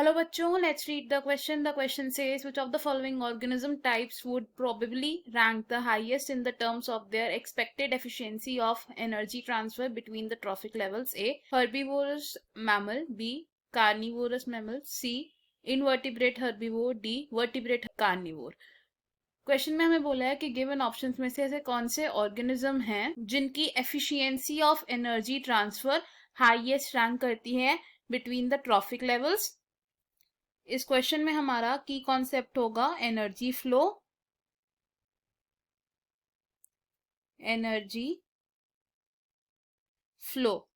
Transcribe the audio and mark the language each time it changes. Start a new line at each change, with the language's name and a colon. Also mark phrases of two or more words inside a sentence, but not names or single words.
English: Hello बच्चों, let's read the question. The question says, which of the following organism types would probably rank the highest in the terms of their expected efficiency of energy transfer between the trophic levels? A. Herbivorous mammal. B. Carnivorous mammal. C. Invertebrate herbivore. D. Vertebrate carnivore.
Hindi: क्वेश्चन में हमें बोला है कि
English: given options
Hindi: में से ऐसे कौन से ऑर्गेनिज्म हैं जिनकी
English: efficiency of energy transfer highest rank
Hindi: करती है
English: between the trophic levels.
Hindi: इस क्वेश्चन में हमारा
English: key concept
Hindi: होगा
English: energy flow, energy flow.